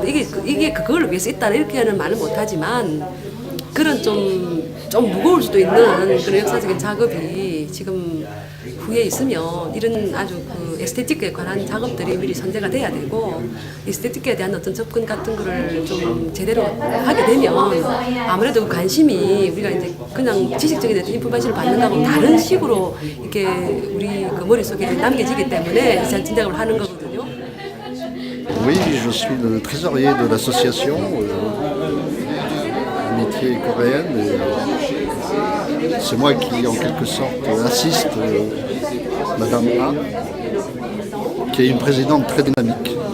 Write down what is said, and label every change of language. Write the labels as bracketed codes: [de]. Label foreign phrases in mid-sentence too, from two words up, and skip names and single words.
[ko] 이게 그걸 위해서 있다 이렇게는 말은 못하지만 그런 좀 무거울 수도 있는 그런 역사적인 작업이 지금 후에 있으면 이런 아주 그 에스테틱에 관한 작업들이 미리 선제가 돼야 되고, 에스테틱에 대한 어떤 접근 같은 거를 좀 제대로 하게 되면 아무래도 관심이 우리가 이제 그냥 지식적인 인포메이션을 받는 거하고 다른 식으로 이렇게 우리 그 머릿속에 남겨지기 때문에 진작을 하는 거거든요. [fr] Oui, je suis le trésorier de l'association Amitié coréenne. C'est moi qui, en quelque sorte, assiste Madame A, qui est une présidente très dynamique.